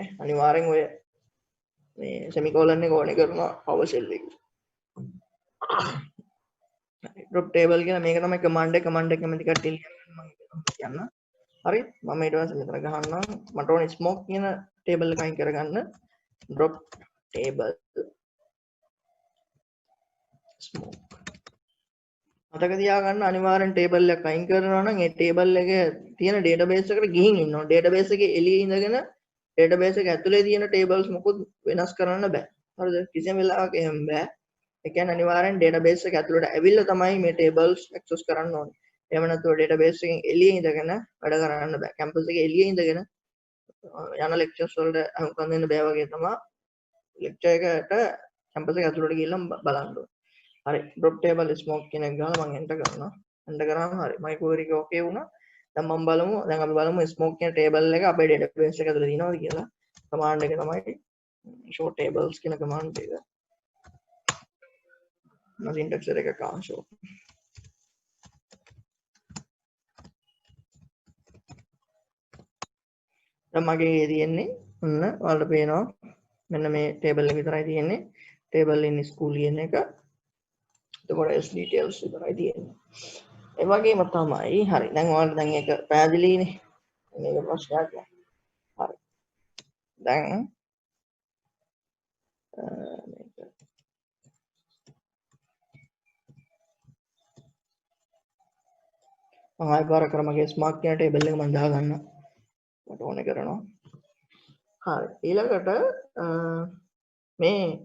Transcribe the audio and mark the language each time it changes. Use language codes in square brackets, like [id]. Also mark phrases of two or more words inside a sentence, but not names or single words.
[si] අනිවාර්යෙන් ඔය මේ semicolon එක ඕනේ කරනවා PowerShell එකේ. [en] drop table [si] කියන මේක තමයි command එක කැමති කට්ටිය මම කියන්න. හරි මම ඊට පස්සේ මෙතන ගහන්නම් මට ඕනේ smoke කියන table එක අයින් කරගන්න [en] drop table smoke [si] මතක තියාගන්න අනිවාර්යෙන් table එක අයින් කරනවා නම් ඒ table එකේ තියෙන database එකට ගිහින් ඉන්න ඕනේ. database එකේ එළියේ ඉඳගෙන database එක ඇතුලේ තියෙන tables මොකොත් වෙනස් කරන්න බෑ. හරිද? කිසිම වෙලාවක එහෙම බෑ. ඒ කියන්නේ අනිවාර්යෙන් database එක ඇතුළට ඇවිල්ලා තමයි මේ [en] tables access [si] කරන්න ඕනේ. එහෙම නැත්නම් database එකෙන් එළියේ ඉඳගෙන වැඩ කරන්න බෑ. campus එකේ එළියේ ඉඳගෙන යන lectures වලට අහුම්කම් දෙන්න බෑ වගේ තමයි lecture එකට campus එක ඇතුළට ගිහිල්ලා බලන්න ඕනේ. හරි [en] drop table smoke [si] කියන එක ගාලා මම enter කරනවා. enter කරාම හරි [en] my query [si] එක okay වුණා. දැන් අපි බලමු smoke කියන table එක අපේ database එක ඇතුළේ තියෙනවද කියලා. command එක තමයි [en] show tables [si] කියන command එක. syntax එක කාන් show දැන් මගේ තියෙන්නේ ඔන්න ඔයාලට පේනවා මෙන්න මේ table එක විතරයි තියෙන්නේ [en] table in school [si] කියන එක එතකොට [en] s details [si] විතරයි තියෙන්නේ ඒ වගේම තමයි හරි දැන් ඔයාලට දැන් ඒක පැහැදිලිනේ මේක ප්‍රශ්නයක් නෑ හරි දැන් මේක මම ආයෙ පාර කර මගේ ස්මාර්ට් කියන ටේබල් එක මම දාගන්න මට ඕනේ කරනවා හරි ඊළඟට මේ